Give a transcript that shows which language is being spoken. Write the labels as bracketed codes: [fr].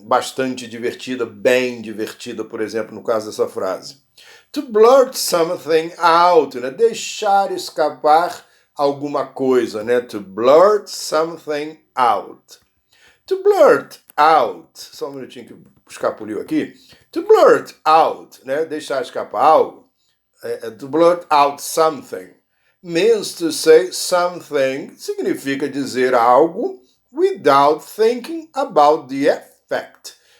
[pt] Bastante divertida, bem divertida, por exemplo, no caso dessa frase. [en] To blurt something out, né? [pt] Deixar escapar alguma coisa, né? [en] To blurt something out. To blurt out, [pt] só um minutinho que escapuliu aqui. [en] To blurt out, [pt] né? Deixar escapar algo. [en] To blurt out something means to say something, [pt] significa dizer algo [en] without thinking about the effect.